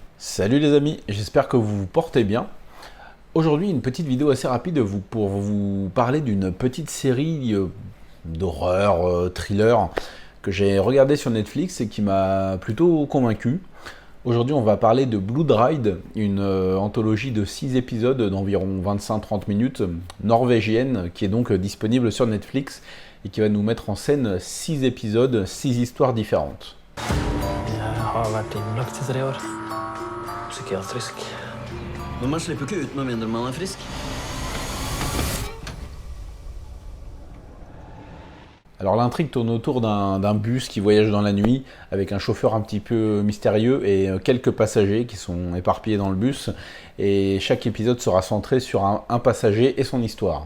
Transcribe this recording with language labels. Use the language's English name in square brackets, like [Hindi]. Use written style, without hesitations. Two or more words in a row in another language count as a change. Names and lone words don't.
[French] Salut les amis, j'espère que vous vous portez bien. Aujourd'hui, une petite vidéo assez rapide pour vous parler d'une petite série d'horreur, thriller, que j'ai regardé sur Netflix et qui m'a plutôt convaincu. Aujourd'hui, on va parler de Blood Ride, une anthologie de 6 épisodes d'environ 25-30 minutes, norvégienne, qui est donc disponible sur Netflix et qui va nous mettre en scène 6 épisodes, 6 histoires différentes. [Norwegian] Jeg har vært innlagt i 3 år. Psykiatrisk. Men man slipper ikke ut med mindre man er frisk. [French] Alors l'intrigue tourne autour d'un bus qui voyage dans la nuit avec un chauffeur un petit peu mystérieux et quelques passagers qui sont éparpillés dans le bus. Et chaque épisode sera centré sur un passager et son histoire.